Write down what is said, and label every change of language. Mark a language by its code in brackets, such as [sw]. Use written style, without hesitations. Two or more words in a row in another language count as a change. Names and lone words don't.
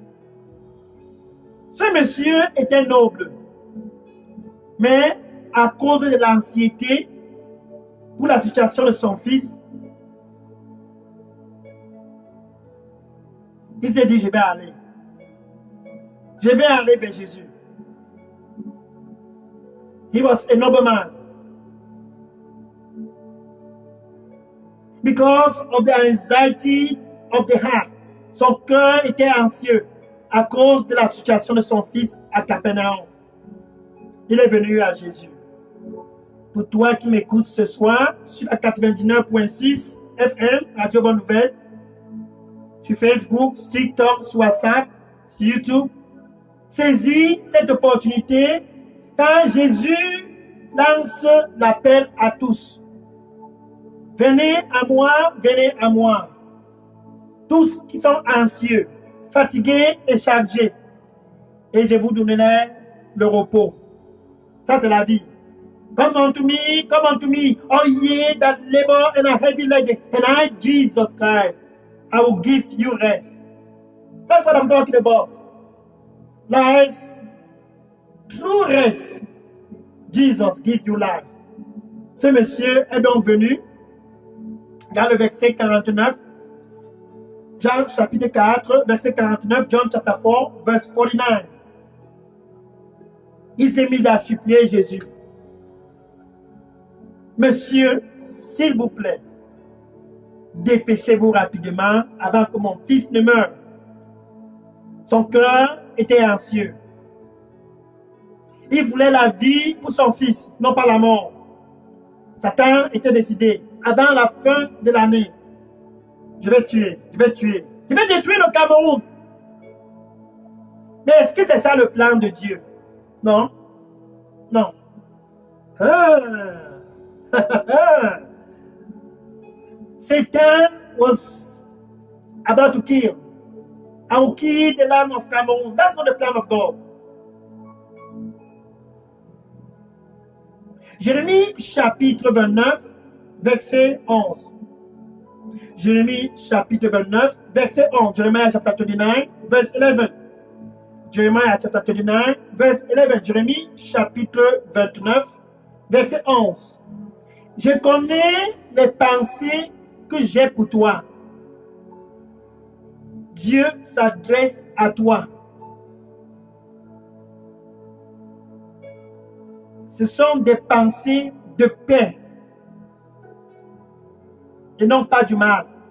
[fr] Ce monsieur était noble. Mais à cause de l'anxiété pour la situation de son fils, il s'est dit, je vais aller. Je vais aller vers Jésus. [en] He was a nobleman. Because of the anxiety of the heart. [fr] Son cœur était anxieux à cause de la situation de son fils à Capernaum. Il est venu à Jésus. Pour toi qui m'écoutes ce soir sur la 99.6 FM, Radio Bonne Nouvelle, sur Facebook, sur TikTok, sur WhatsApp, sur YouTube, saisis cette opportunité car Jésus lance l'appel à tous. Venez à moi, tous qui sont anxieux, fatigués et chargés, et je vous donnerai le repos. Ça, c'est la vie. [en] Come unto me, all ye that labor and are heavy laden, and I, Jesus Christ, I will give you rest. That's what I'm talking about. Life, true rest. Jesus give you life. [fr] Ce monsieur est donc venu dans le verset 49, Jean chapitre 4, verset 49, [en] John chapter 4, verse 49. [fr] Il s'est mis à supplier Jésus. Monsieur, s'il vous plaît, dépêchez-vous rapidement avant que mon fils ne meure. Son cœur était anxieux. Il voulait la vie pour son fils, non pas la mort. Satan était décidé, avant la fin de l'année, je vais tuer, je vais tuer, je vais détruire le Cameroun. Mais est-ce que c'est ça le plan de Dieu? Non, non. [en] Satan was about to kill. I will kill the land of Cameroon. That's not the plan of God. [fr] Jérémie chapitre 29, verset 11. Jérémie chapitre 29, verset 11. [en] Jeremiah chapter 29, verse 11. Jeremiah chapter 29, verse 11. [fr] Jérémie chapitre 29, verset 11. Je connais les pensées que j'ai pour toi. Dieu s'adresse à toi. Ce sont des pensées de paix et non pas du mal.